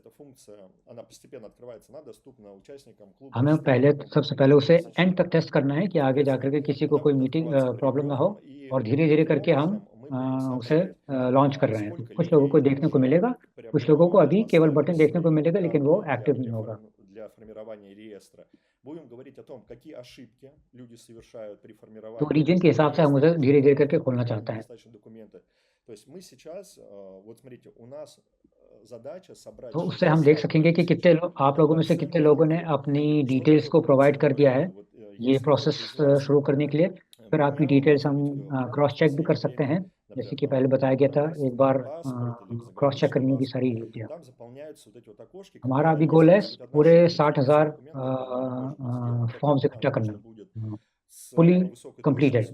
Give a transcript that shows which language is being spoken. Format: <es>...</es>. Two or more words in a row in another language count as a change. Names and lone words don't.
<hi>हमें सबसे पहले उसे एंड तक टेस्ट करना है कि आगे जाकर के किसी को कोई</hi> <en>meeting problem</en> <hi>ना हो, और धीरे करके हम उसे लॉन्च कर रहे हैं। कुछ लोगों को देखने को मिलेगा, कुछ लोगों को अभी केवल बटन देखने को मिलेगा, लेकिन वो एक्टिव नहीं होगा।</hi> <ru>Для формирования реестра. Будем говорить о том, какие ошибки люди совершают при формировании.</ru> <hi>तो रीजन के हिसाब से हम उसे धीरे करके खोलना चाहते हैं।</hi> <ru>То есть мы сейчас, вот смотрите, у нас задача собрать.</ru> <hi>तो उससे हम देख सकेंगे कि कितने आप लोगों में से कितने लोगों ने अपनी डिटेल्स को प्रोवाइड कर दिया है ये प्रोसेस शुरू करने के लिए। फिर आपकी डिटेल्स हम</hi> <en>cross check</en> <hi>भी कर सकते हैं, जैसे कि पहले बताया गया था, एक बार</hi> <en>cross check</en> <hi>करनी होगी सारी डिटेल। हमारा अभी गोल है पूरे 60,000 फॉर्म्स इकट्ठा करना,</hi> <en>fully completed.</en>